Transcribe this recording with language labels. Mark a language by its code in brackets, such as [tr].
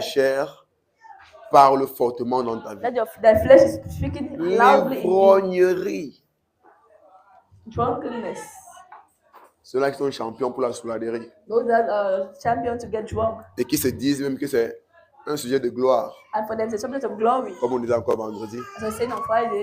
[fr] chair parle fortement dans ta vie. [en] that flesh is speaking loudly in you. [fr] L'ivrognerie. [en] Drunkenness. [fr] Ceux-là qui sont champions pour la souladerie [en] Those that are champion to get drunk. [fr] et qui se disent même que c'est un sujet de gloire, [en] And for them, it's a subject of glory. [fr] comme on disait encore vendredi. [en] As I was saying on Friday,